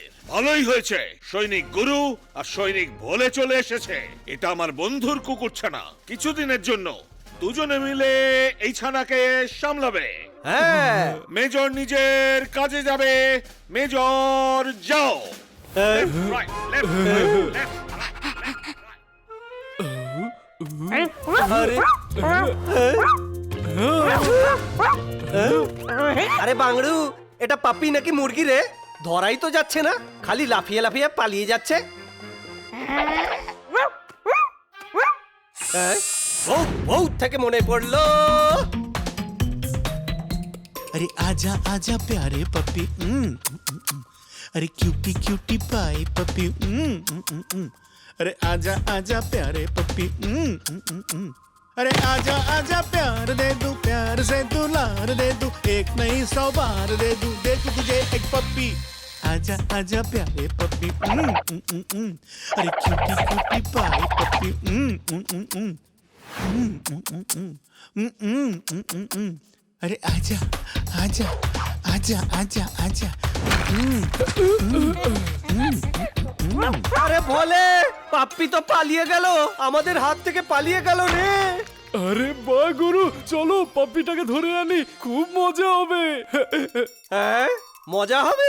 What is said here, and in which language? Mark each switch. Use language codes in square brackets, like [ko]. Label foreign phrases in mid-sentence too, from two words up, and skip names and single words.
[bn] ভালোই হয়েছে সৈনিক গুরু আর সৈনিক ভোলে চলে এসেছে। এটা আমার বন্ধুর কুকুর ছানা। কিছুদিনের জন্য দুজনে মিলে এই ছানাকে সামলাবে। হ্যাঁ। মেজর নিজের কাজে যাবে। মেজর যাও। [en] Right, left, left, [bn] আরে বাংড়ু, এটা পাপ্পি নাকি মুরগি রে? ধরাই তো যাচ্ছে না, খালি লাফিয়ে লাফিয়ে পালিয়ে যাচ্ছে। বহুত থেকে মনে পড়লো। [hi] अरे आजा आजा प्यारे पप्पी अरे [en] cutie cutie [hi] पाए पप्पी अरे आजा आजा प्यारे पप्पी अरे आजा आजा प्यार दे दूं, प्यार से दुलार दे दूं, एक नहीं 100 बार दे दूं, दे दूं तुझे एक पप्पी। आजा आजा प्यारे पप्पी अरे [en] cutie cutie [hi] पाए पप्पी अरे आजा आजा आजा आजा आजा [bn] আরে ভোলে, পাপ্পি তো পালিয়ে গেল, আমাদের হাত থেকে পালিয়ে গেল রে। আরে বাহ গুরু, চলো পাপ্পিটাকে ধরে আনি, খুব মজা হবে। হ্যাঁ, মজা হবে।